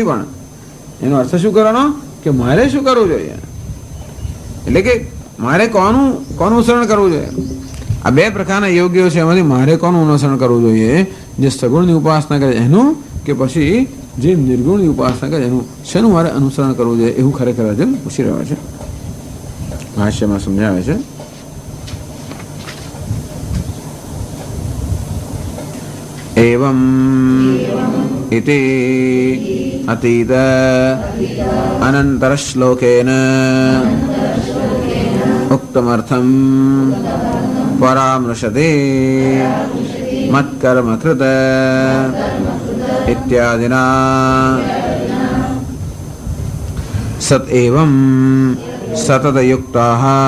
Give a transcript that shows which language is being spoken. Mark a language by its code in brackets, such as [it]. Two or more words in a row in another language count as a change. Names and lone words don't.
[gu] પણ એનો અર્થ શું કરવાનો કે મારે શું કરવું જોઈએ, એટલે કે મારે કોનું અનુસરણ કરવું જોઈએ. આ 2 પ્રકારના યોગીઓ છે એમાંથી મારે કોનું અનુસરણ કરવું જોઈએ? જે સગુણની ઉપાસના કરે એનું કે પછી જે નિર્ગુણની ઉપાસના કરે એનું? શેનું મારે અનુસરણ કરવું જોઈએ એવું ખરેખર અર્જુન પૂછી રહ્યો છે. ભાષ્યમાં સમજાવે છે [sa] एवं इति अतीत अनंतर श्लोकेन उक्तमर्थं परामृशते मत्कर्म कृत इत्यादिना सत एवं सतत युक्ताः